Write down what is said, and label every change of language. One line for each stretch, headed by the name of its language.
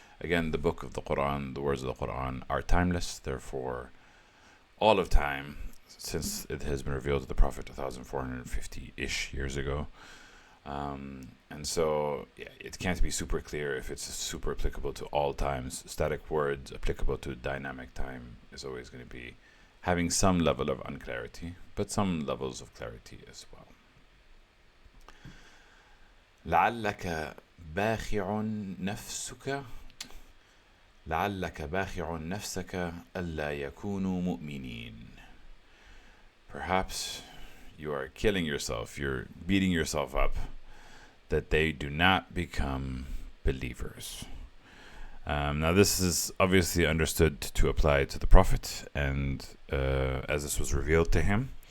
English: Again, the book of the Quran, the words of the Quran are timeless. Therefore, all of time, since it has been revealed to the Prophet 1,450-ish years ago. And so, it can't be super clear if it's super applicable to all times. Static words applicable to dynamic time is always going to be having some level of unclarity, but some levels of clarity as well.
Arabic: لعلك باخع نفسك ألا يكونوا مؤمنين.
English: Perhaps you are killing yourself, you're beating yourself up, that they do not become believers. Now this is obviously understood to apply to the Prophet, and as this was revealed to him.